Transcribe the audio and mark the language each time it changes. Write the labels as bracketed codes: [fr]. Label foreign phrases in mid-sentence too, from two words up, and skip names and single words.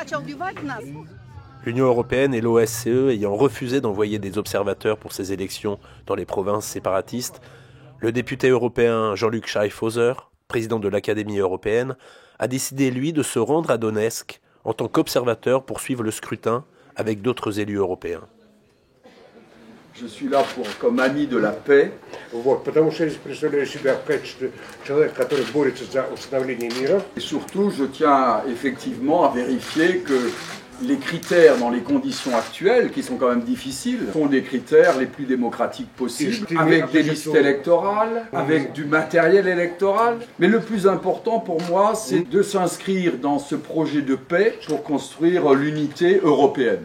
[fr] L'Union européenne et l'OSCE ayant refusé d'envoyer des observateurs pour ces élections dans les provinces séparatistes, le député européen Jean-Luc Schaffhauser, président de l'Académie européenne, a décidé, lui, de se rendre à Donetsk en tant qu'observateur pour suivre le scrutin avec d'autres élus européens. Je suis là comme ami de la paix. [ru] Вот, потому что я представляю себя в качестве человека, который борется за установление мира. [fr] Et surtout, je tiens effectivement à vérifier que les critères dans les conditions actuelles, qui sont quand même difficiles, sont des critères les plus démocratiques possibles, avec des listes électorales, avec du matériel électoral. Mais le plus important pour moi, c'est de s'inscrire dans ce projet de paix pour construire l'unité européenne.